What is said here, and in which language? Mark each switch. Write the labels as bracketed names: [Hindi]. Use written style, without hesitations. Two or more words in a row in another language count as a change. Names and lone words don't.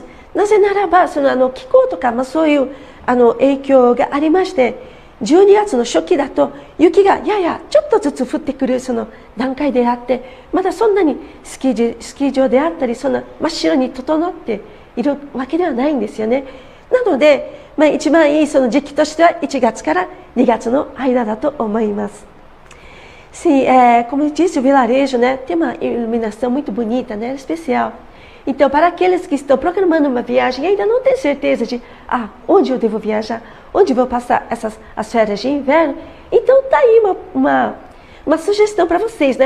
[Japanese] なぜならばその気候とかそういう影響がありまして。12月の初期だと雪がややちょっとずつ降ってくるその段階であって、まだそんなにスキー場であったりそんな真っ白に整っているわけではないんですよね。なので、一番いいその時期としては1月から2月の間だと思います。 [Portuguese] Sim, como eu disse, o vilarejo, né, tem uma iluminação muito bonita, né, especial. Então, para aqueles que estão programando uma viagem e ainda não têm certeza de onde eu devo viajar, onde vou passar as férias de inverno, então tá aí uma sugestão para vocês, né?